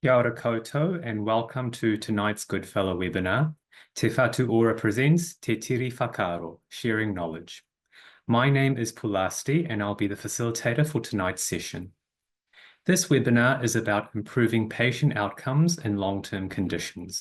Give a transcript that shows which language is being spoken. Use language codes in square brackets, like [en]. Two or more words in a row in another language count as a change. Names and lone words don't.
[mi] Kia ora koutou [en] and welcome to tonight's Goodfellow webinar. Te Whatu Ora presents Te Tiri Whakāro, Sharing Knowledge. My name is Pulasti and I'll be the facilitator for tonight's session. This webinar is about improving patient outcomes in long-term conditions.